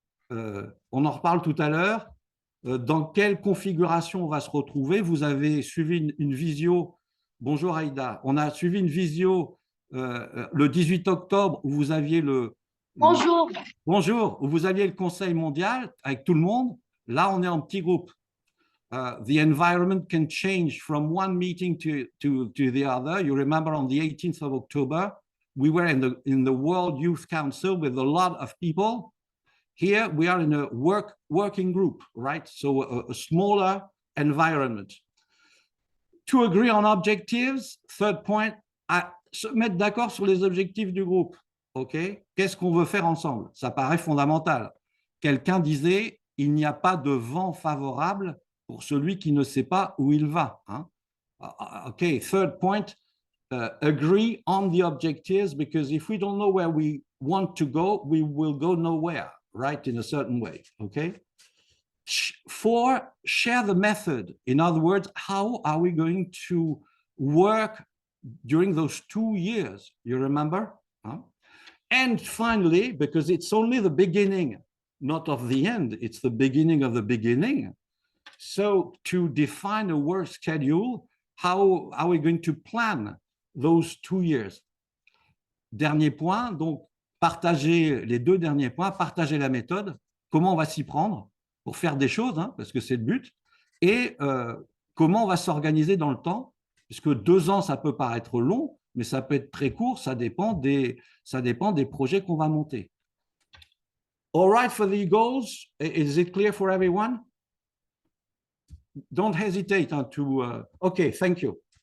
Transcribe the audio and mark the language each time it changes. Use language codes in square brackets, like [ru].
[fr] On en reparle tout à l'heure. Dans quelle configuration on va se retrouver? Vous avez suivi une visio. Bonjour Aïda. On a suivi une visio le 18 octobre où vous aviez Bonjour. Bonjour, où vous aviez le Conseil mondial avec tout le monde. Là, on est en petit groupe. [en] The environment can change from one meeting to the other. You remember on the 18th of October, we were in the World Youth Council with a lot of people. Here we are in a working group, right? So a smaller environment. To agree on objectives, third point, [fr] se mettre d'accord sur les objectifs du groupe. [en] OK? [fr] Qu'est-ce qu'on veut faire ensemble? Ça paraît fondamental. Quelqu'un disait, il n'y a pas de vent favorable pour celui qui ne sait pas où il va. Hein? [en] OK, third point, agree on the objectives, because if we don't know where we want to go, we will go nowhere, right, in a certain way. OK? 4, share the method. In other words, how are we going to work during those 2 years? You remember? Huh? And finally, because it's only the beginning, not of the end, it's the beginning of the beginning. So to define a work schedule, how are we going to plan those 2 years? [fr] Dernier point, donc partager les 2 derniers points, partager la méthode, comment on va s'y prendre pour faire des choses, hein, parce que c'est le but, et comment on va s'organiser dans le temps, puisque 2 ans, ça peut paraître long, mais ça peut être très court, ça dépend des projets qu'on va monter. [en] All right for the goals, is it clear for everyone? Don't hesitate to, okay, thank you.